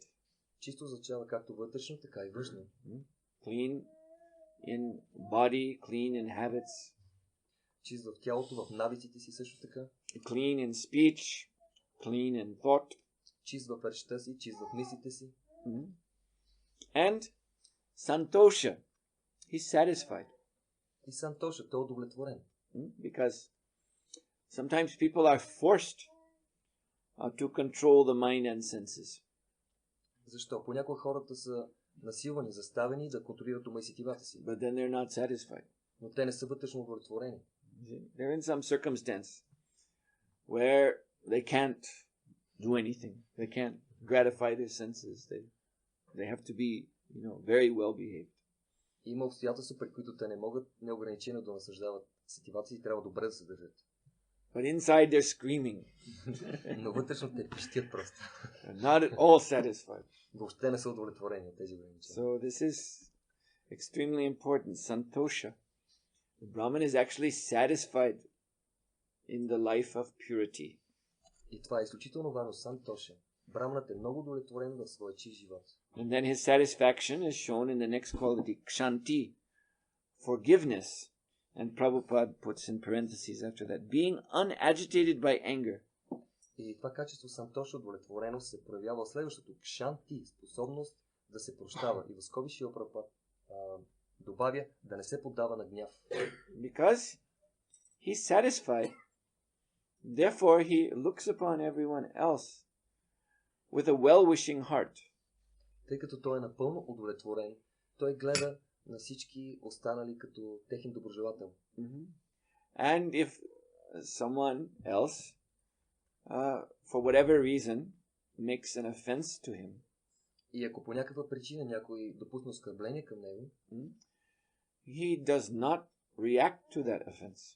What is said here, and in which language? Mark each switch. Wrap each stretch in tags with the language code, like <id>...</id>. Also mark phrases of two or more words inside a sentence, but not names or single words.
<bg>Чисто означава както вътрешно, така и външно.</bg> <en>Clean in body, clean in habits.</en> <bg>Чист в тялото, в навиците си също така.</bg> <en>Clean in speech, clean in thought.</en> <bg>Чист в речта си, чист в мислите си.</bg> <en>And santosha, he's satisfied.</en> <bg>И сантоша, той е удовлетворен.</bg> <en>Because sometimes people are forced to control the mind and senses.</en> <bg>Защо? Понякога хората са насилвани, заставени да контролират ума и сетивата си.</bg> <en>But then they're not satisfied.</en> <bg>Но те не са вътрешно удовлетворени.</bg> <en>They're in some circumstance where they can't do anything. They can't gratify their senses. They have to be, very well behaved.</en> <bg>Има обстоятелства, при които те не могат неограничено да наслаждават сетивата си и трябва добре да се държат.</bg> <en>But inside they're screaming.</en> <bg>Но вътрешно те пищят просто.</bg> <en>They're not at all satisfied.</en> <bg>Въобще не са удовлетворени от тези ограничения.</bg> <en>So this is extremely important. Santosha. The Brahman is actually satisfied in the life of purity.</en> <bg>И това е изключително важно. Сантоша. Браманът е много удовлетворен в своя чист живот.</bg> <en>And then his satisfaction is shown in the next quality, kshanti, forgiveness. And Prabhupada puts in parentheses after that, being unagitated by anger.</en> <bg>И това качество сантоша, удовлетвореност, се проявява в следващото. Кшанти, способност да се прощава. И в скоби Шрила Прабхупад добавя да не се поддава на гняв.</bg> <en>Because he's satisfied, therefore he looks upon everyone else with a well-wishing heart.</en> <bg>Тъй като той е напълно удовлетворен, той гледа на всички останали като техен доброжелател.</bg> <en>And if someone else, for whatever reason, makes an offense to him,</en> <bg>и ако по някаква причина някой допусне оскърбление към него,</bg> <en>he does not react to that offense.</en>